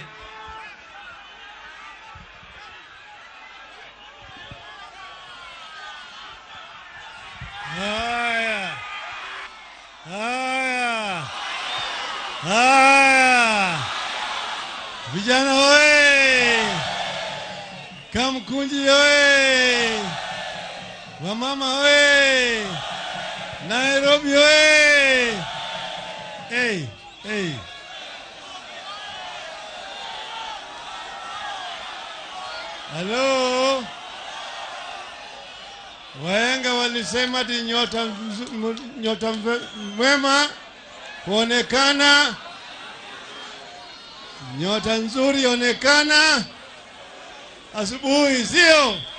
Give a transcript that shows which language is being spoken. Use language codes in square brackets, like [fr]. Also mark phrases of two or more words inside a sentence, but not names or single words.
[sw] Haya. Vijana oye! Kamkunji oye! Wamama oye! Nairobi oye! [en] Hey. Hello? [sw] Wahenga walisema ati nyota mwema kuonekana, nyota nzuri onekana asubuhi, sio?